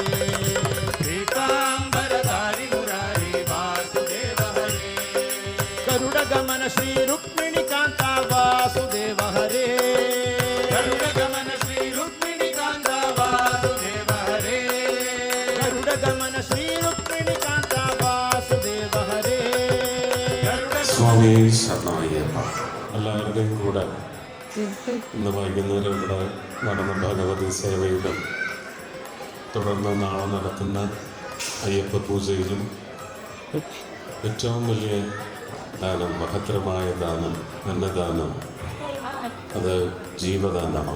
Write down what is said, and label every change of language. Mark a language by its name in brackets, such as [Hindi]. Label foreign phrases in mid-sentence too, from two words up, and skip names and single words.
[Sanskrit] पीताम्बरधारी मुरारी वासुदेव हरे गरुड़ गमन श्री रुक्मिणी कांता वासुदेव हरे गरुड़ गमन श्री रुक्मिणी कांता वासुदेव हरे गरुड़ गमन श्री रुक्मिणी कांता वासुदेव हरे [Malayalam] സ്വാമി ശരണമയ്യപ്പ. എല്ലാവരുടെയും കൂടെ ഇന്ന് വൈകുന്നേരം ഇവിടെ നടന്ന ഭഗവതി സേവയിലും തുടർന്ന് നാളെ നടത്തുന്ന അയ്യപ്പ പൂജയിലും ഏറ്റവും വലിയ ദാനം, മഹത്തരമായ ദാനം, അന്നദാനം, അത് ജീവദാനമാണ്.